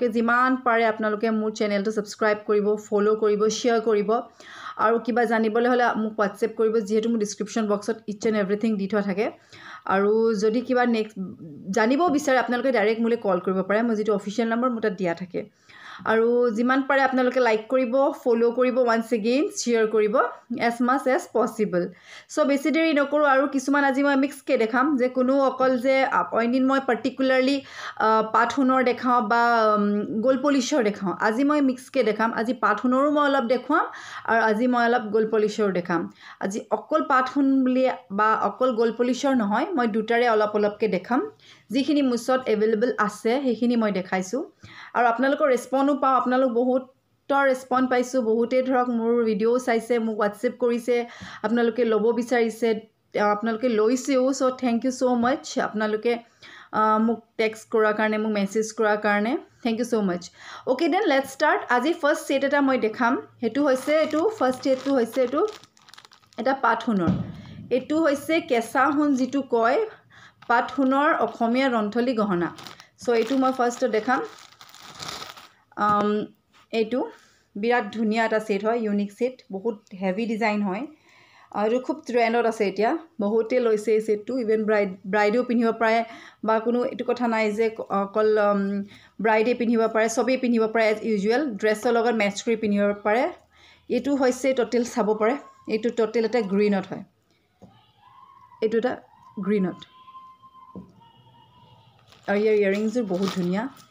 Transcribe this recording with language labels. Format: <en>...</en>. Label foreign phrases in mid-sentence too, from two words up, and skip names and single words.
<as>যিমান পাৰে আপোনালোকে মোৰ চেনেলটো সাবস্ক্ৰাইব কৰিব ফলো কৰিব শেয়াৰ কৰিব আৰু কিবা জানিবলৈ হলে মোক WhatsApp কৰিব যেহেতু মোৰ</as> <en>description boxত each and everything</en> <as>দি থোৱা থাকে আৰু যদি কিবা নেক্সট জানিব বিচাৰে আপোনালোকে ডাইৰেক্ট মোলে কল কৰিব পাৰে মই যেটো</as> <en>official number</en> <as>মোৰ তাত দিয়া থাকে আৰু যিমান পাৰে আপোনালোকে লাইক কৰিব ফলো কৰিব</as> <en>once again share</en> <as>কৰিব</as> <en>as much as possible so</en> <as>বেছি দেৰি নকৰো আৰু কিছুমান আজি মই মিক্স কে দেখাম যে কোনো অকল যে অইনিন মই পাৰ্টিকুলাৰলি পাথুনৰ দেখাও বা গোল পলিশৰ দেখাও আজি মই মিক্স কে দেখাম আজি পাথুনৰো মই অলপ দেখুৱাম আৰু আজি মই অলপ গোল পলিশৰ দেখাম আজি অকল পাথুন বুলি বা অকল গোল পলিশৰ নহয় মই দুটাৰে অলপকে দেখাম যিখিনি মুছত अवेलेबल আছে সেইখিনি মই দেখাইছো আৰু আপোনালোকৰ ৰেসপন্সও পাও আপোনালোক বহুতৰ ৰেসপন্স পাইছো বহুতে ধৰক মোৰ ভিডিও চাইছে মোক WhatsApp কৰিছে আপোনালোকে লব বিচাৰিছে আপোনালোকে লৈছেও</as> <en>so thank you so much</en> <as>আপোনালোকে মোক টেক্সট কৰাৰ কাৰণে মোক মেসেজ কৰাৰ কাৰণে</as> <en>thank you so much okay then let's start</en> <as>আজি</as> <en>first set</en> <as>এটা মই দেখাম হেতু হৈছে এটো</as> <en>first setটো</en> <as>হৈছে এটো এটা পাথুনৰ এটো হৈছে কেঁচা হুন যেটো কয় পাথুনৰ অসমীয়া ৰন্থলি গহনা সো এটো মই ফাৰ্স্ট দেখাম এটো বিৰাট ধুনিয়া এটা সেট হয়</as> <en>unique set</en> <as>বহুত</as> <en>heavy design</en> <as>হয় আৰু খুব ট্ৰেন্ডত আছে এতিয়া বহুতে লৈছে এই সেটটো</as> <en>even brideও</en> <as>পিন্ধিব পাৰে বা কোনো এটো কথা নাই যে অকল ব্ৰাইডে পিন্ধিব পাৰে সবে পিন্ধিব পাৰে</as> <en>as usual dressৰ</en> <as>লগত মেচ কৰি পিন্ধিব পাৰে এটো হৈছে টোটাল চাব পাৰে এটো টোটাল এটা গ্ৰীনত হয় এটো এটা গ্ৰীনত আৰু ইয়াৰিংস বহুত ধুনিয়া</as>